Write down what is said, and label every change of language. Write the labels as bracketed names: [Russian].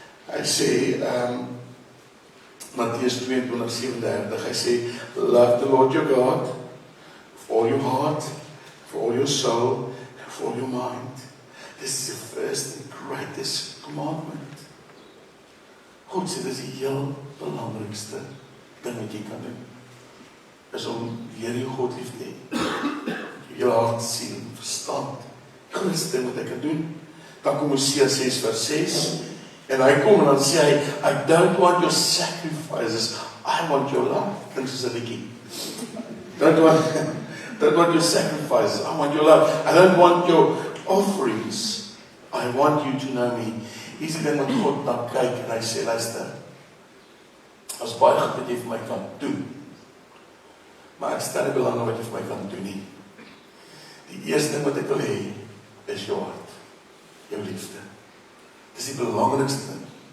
[Afrikaans] Hy sê, [English] Mattheus 22:37, [Afrikaans] hy sê, [English] love the Lord your God, with all your heart, for all your soul, and for all your mind. This is the first and greatest commandment. [Afrikaans] God sê, dit is die heel belangrikste ding wat jy kan doen. Is om weer jou God lief te hê. Jou hart, siel, verstand. Die grootste ding wat ek kan doen. Dan kom Hosea 6:6. En hy kom en dan sê hy, [English] I don't want your sacrifices, I want your love. [Afrikaans] Klink soos 'n liedjie. [English] Don't want your sacrifices, I want your love. I don't want your offerings, I want you to know me. [Afrikaans] Hier is die ding wat God na kyk en hy sê, luister, as baie goed wat jy vir my kan doen, maar ek stel nie belang in wat jy vir my kan doen nie. Die eerste ding wat ek wil hê, is jou hart, jou liefde. Dit is die belangrikste ding.